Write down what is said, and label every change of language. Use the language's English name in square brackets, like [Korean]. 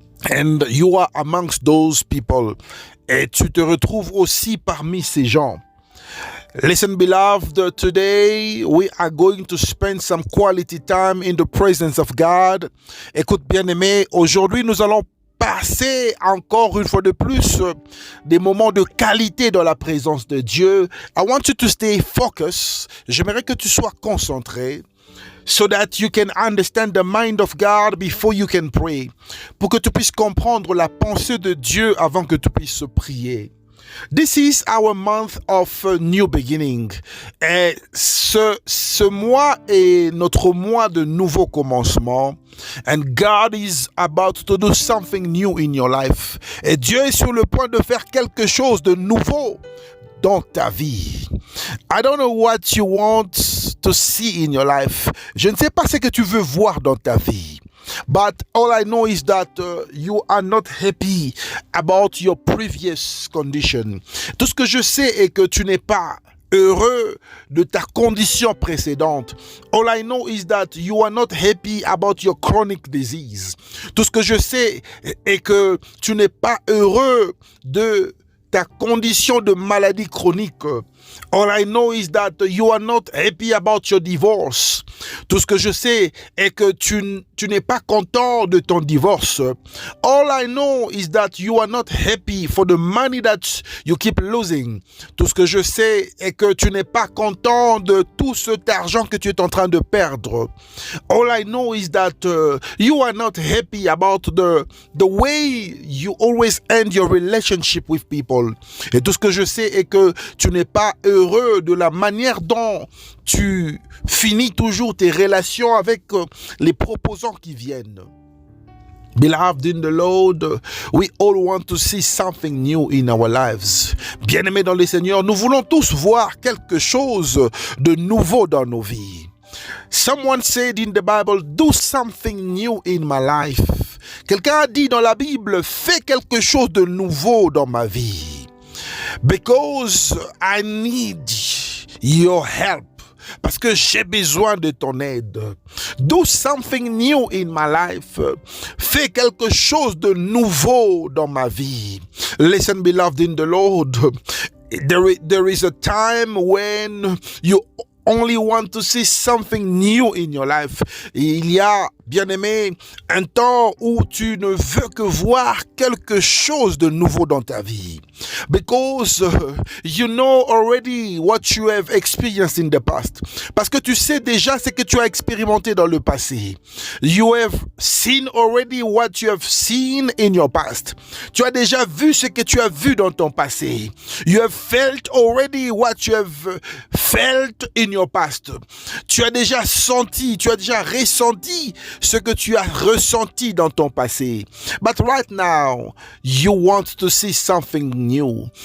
[English] And you are amongst those people. [French] Et tu te retrouves aussi parmi ces gens. [English] Listen, beloved, today we are going to spend some quality time in the presence of God. [French] Écoute, bien-aimé, aujourd'hui nous allons passer encore une fois de plus des moments de qualité dans la présence de Dieu. [English] I want you to stay focused. [French] J'aimerais que tu sois concentré. [English] So that you can understand the mind of God before you can pray. [French] Pour que tu puisses comprendre la pensée de Dieu avant que tu puisses prier. [English] This is our month of new beginning. [French] Et ce mois est notre mois de nouveau commencement. [English] And God is about to do something new in your life. [French] Et Dieu est sur le point de faire quelque chose de nouveau dans ta vie. [English] I don't know what you want to see in your life. [French] Je ne sais pas ce que tu veux voir dans ta vie. [English] But all I know is that you are not happy about your previous condition. [French] Tout ce que je sais est que tu n'es pas heureux de ta condition précédente. [English] All I know is that you are not happy about your chronic disease. [French] Tout ce que je sais est que tu n'es pas heureux de ta condition de maladie chronique. [English] All I know is that you are not happy about your divorce. [French] Tout ce que je sais est que tu n'es pas content de ton divorce. [English] All I know is that you are not happy for the money that you keep losing. [French] Tout ce que je sais est que tu n'es pas content de tout cet argent que tu es en train de perdre. [English] All I know is that you are not happy about the way you always end your relationship with people. [French] Et tout ce que je sais est que tu n'es pas heureux de la manière dont tu finis toujours tes relations avec les proposants qui viennent. [English] Beloved in the Lord, we all want to see something new in our lives. [French] Bien-aimés dans le Seigneur, nous voulons tous voir quelque chose de nouveau dans nos vies. [English] Someone said in the Bible, do something new in my life. [French] Quelqu'un a dit dans la Bible, fais quelque chose de nouveau dans ma vie. [English] Because I need your help. [French] parce que j'ai besoin de ton aide. [English] Do something new in my life. [French] Fais quelque chose de nouveau dans ma vie. [English] Listen, beloved in the Lord. There is a time when you only want to see something new in your life. [French] Il y a, bien-aimé, un temps où tu ne veux que voir quelque chose de nouveau dans ta vie. [English] Because you know already what you have experienced in the past. [French] Parce que tu sais déjà ce que tu as expérimenté dans le passé. [English] You have seen already what you have seen in your past. [French] Tu as déjà vu ce que tu as vu dans ton passé. [English] You have felt already what you have felt in your past. [French] Tu as déjà senti, tu as déjà ressenti ce que tu as ressenti dans ton passé. [English] But right now, you want to see something new.